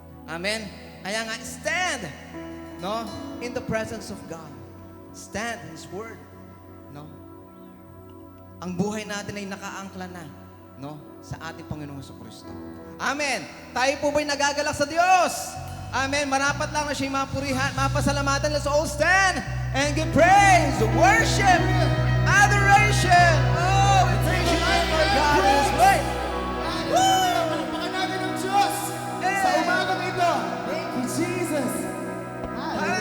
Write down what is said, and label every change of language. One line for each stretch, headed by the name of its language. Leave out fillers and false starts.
English: Amen.
Filipino: Kaya nga,
English: stand, no, in the presence of God. Stand in His Word. No?
Filipino: Ang buhay natin ay nakaangkla na, no, sa ating Panginoong Jesucristo. Amen. Tayo po ba'y nagagalak sa Diyos? Amen. Marapat lang na siya'y mapurihan, mapasalamatan.
English: Let's all stand and give praise, worship, adoration. Oh, we thank you, for God is great.
Filipino: Palakpakan natin ang Diyos sa umagang ito.
English: Thank you, Jesus.
Filipino: Hallelujah.